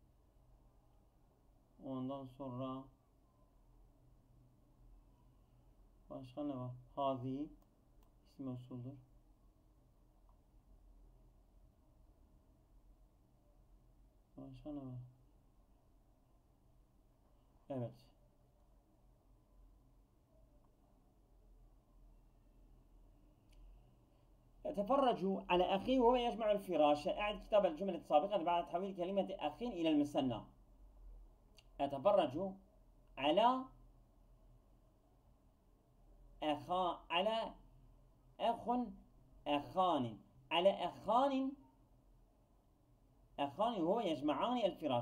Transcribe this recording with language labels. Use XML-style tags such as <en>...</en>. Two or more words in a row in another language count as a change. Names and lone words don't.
<tr>Ondan sonra başka ne var? Hazi isim mevsuldur. Başka ne var? Evet.</tr> <ar>تفرجوا على أخيه وهو يجمع الفراش. أعد كتاب الجملة السابقة بعد تحويل كلمة أخ إلى المثنى. أتفرج على على أخ أخان على أخان وهو يجمعان الفراش.</ar>